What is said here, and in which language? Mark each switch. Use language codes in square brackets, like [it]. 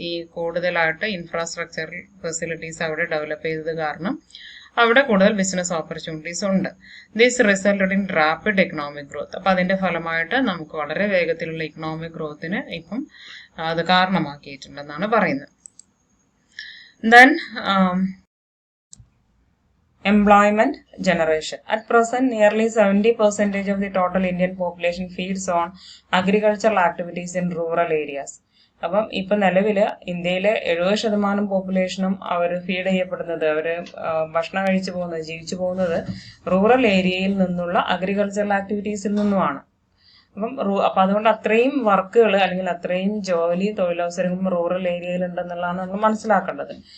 [ml] ഈ കൂടുതലായിട്ട് infrastructural facilities അവിടെ ഡെവലപ്പ് ചെയ്തത് കാരണം അവിടെ കൂടുതൽ ബിസിനസ് ഓപ്പർച്യൂണിറ്റീസ് ഉണ്ട്. [en] This resulted in rapid economic growth. [ml] അപ്പൊ അതിന്റെ ഫലമായിട്ട് നമുക്ക് വളരെ വേഗത്തിലുള്ള ഇക്കണോമിക് ഗ്രോത്തിന് ഇപ്പം അത് കാരണമാക്കിയിട്ടുണ്ടെന്നാണ് പറയുന്നത്. Then [en] employment generation. At present, nearly 70% of the total Indian population feeds on agricultural activities in rural areas. [ml] അപ്പം ഇപ്പൊ നിലവില് ഇന്ത്യയിലെ 70% പോപ്പുലേഷനും അവർ ഫീഡ് ചെയ്യപ്പെടുന്നത്, അവര് ഭക്ഷണം കഴിച്ചു പോകുന്നത്, ജീവിച്ചു പോകുന്നത് റൂറൽ ഏരിയയിൽ നിന്നുള്ള അഗ്രികൾച്ചറൽ ആക്ടിവിറ്റീസിൽ നിന്നുമാണ്. അപ്പൊ അതുകൊണ്ട് അത്രയും വർക്കുകൾ അല്ലെങ്കിൽ അത്രയും ജോലി തൊഴിലവസരങ്ങളും റൂറൽ ഏരിയയിൽ ഉണ്ടെന്നുള്ളതാണ് നമ്മൾ മനസ്സിലാക്കേണ്ടത്.